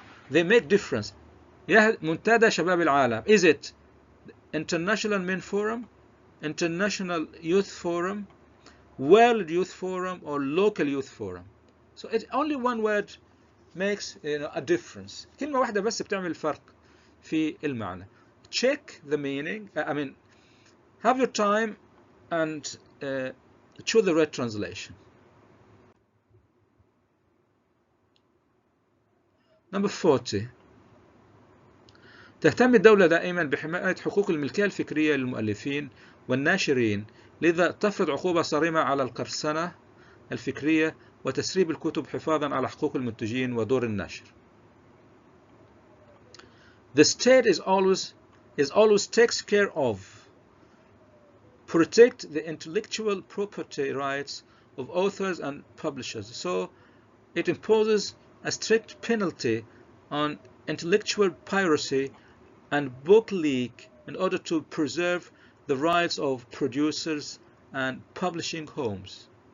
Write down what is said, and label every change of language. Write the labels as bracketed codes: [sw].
[en] They make difference. [ar] منتدى شباب العالم. [en] Is it International Men Forum, International Youth Forum, World Youth Forum, or Local Youth Forum? So it's only one word makes a difference. [ar] كلمة واحدة بس بتعمل فرق في المعنى. [en] Check the meaning. I mean, have your time and choose the right translation. Number 40. [ar] تهتم الدولة دائما بحماية حقوق الملكية الفكرية للمؤلفين والناشرين، لذا تفرض عقوبة صارمة على القرصنة الفكرية وتسريب الكتب حفاظا على حقوق المنتجين ودور الناشر. [en] The state is always takes care of, protect the intellectual property rights of authors and publishers. So it imposes a strict penalty on intellectual piracy and book leak in order to preserve the rights of producers and publishing homes.